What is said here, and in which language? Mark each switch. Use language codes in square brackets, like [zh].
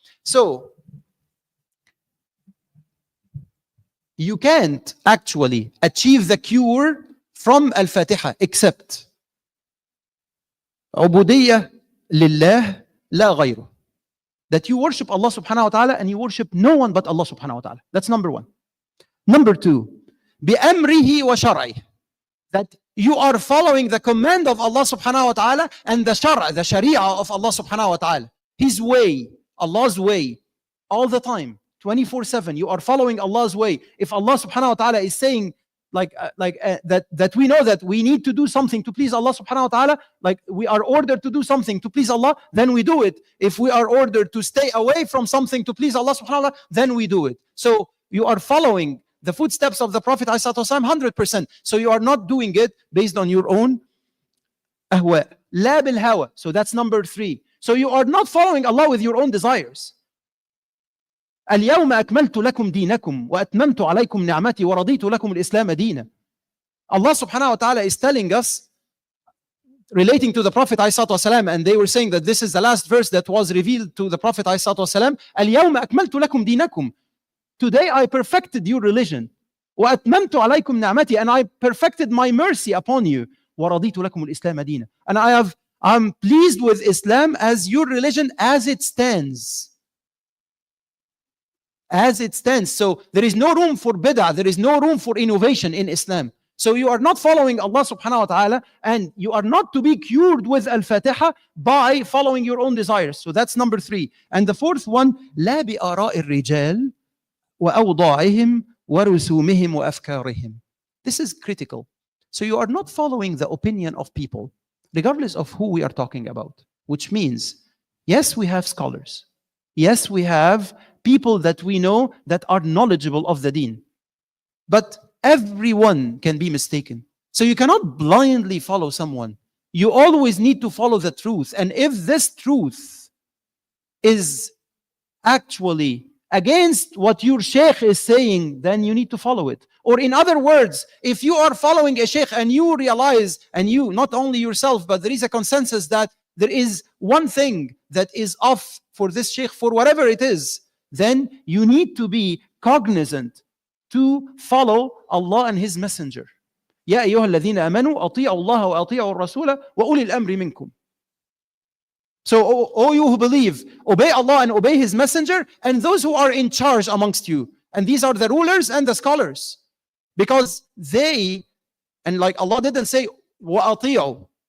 [en] So, you can't actually achieve the cure from Al-Fatiha except [ar] عبودية لله لا غيره. [en] That you worship Allah subhanahu wa ta'ala and you worship no one but Allah subhanahu wa ta'ala. That's number 1. Number 2, [ar] بأمره وشرعه. [en] That you are following the command of Allah subhanahu wa ta'ala and the sharia of Allah subhanahu wa ta'ala. His way, Allah's way, all the time. 24/7, you are following Allah's way. If Allah subhanahu wa ta'ala is saying that we know that we need to do something to please Allah subhanahu wa ta'ala, like we are ordered to do something to please Allah, then we do it. If we are ordered to stay away from something to please Allah subhanahu wa ta'ala, then we do it. So you are following the footsteps of the Prophet 100%. So you are not doing it based on your own ahwa. La bil hawa. So that's number 3. So you are not following Allah with your own desires. [ar] اليوم أكملت لكم دينكم وأتممت عليكم نعمتي ورضيت لكم الإسلام دينا. [en] Allah subhanahu wa ta'ala is telling us, relating to the Prophet ﷺ, and they were saying that this is the last verse that was revealed to the Prophet ﷺ, [ar] اليوم أكملت لكم دينكم. [en] Today I perfected your religion. [ar] وأتممت عليكم نعمتي, [en] and I perfected my mercy upon you. [ar] ورضيت لكم الإسلام دينا. [en] And I'm pleased with Islam as your religion as it stands. As it stands. So there is no room for bid'ah, there is no room for innovation in Islam. So you are not following Allah subhanahu wa ta'ala, and you are not to be cured with Al-Fatiha by following your own desires. So that's number 3. And the 4th one, [ar] لا بآراء الرجال وأوضاعهم ورسومهم وأفكارهم. [en] This is critical. So you are not following the opinion of people, regardless of who we are talking about. Which means, yes, we have scholars. Yes, we have people that we know that are knowledgeable of the deen. But everyone can be mistaken. So you cannot blindly follow someone. You always need to follow the truth. And if this truth is actually against what your sheikh is saying, then you need to follow it. Or in other words, if you are following a sheikh and you realize, and you, not only yourself, but there is a consensus that there is one thing that is off for this sheikh, for whatever it is, then you need to be cognizant to follow Allah and His Messenger. [ar] يا أيها الذين آمنوا أطيعوا الله وأطيعوا الرسول وأولي الأمر منكم. [en] So, all you who believe, obey Allah and obey His Messenger, and those who are in charge amongst you. And these are the rulers and the scholars. Because they, and like Allah didn't say, وَأَطِيعُوا.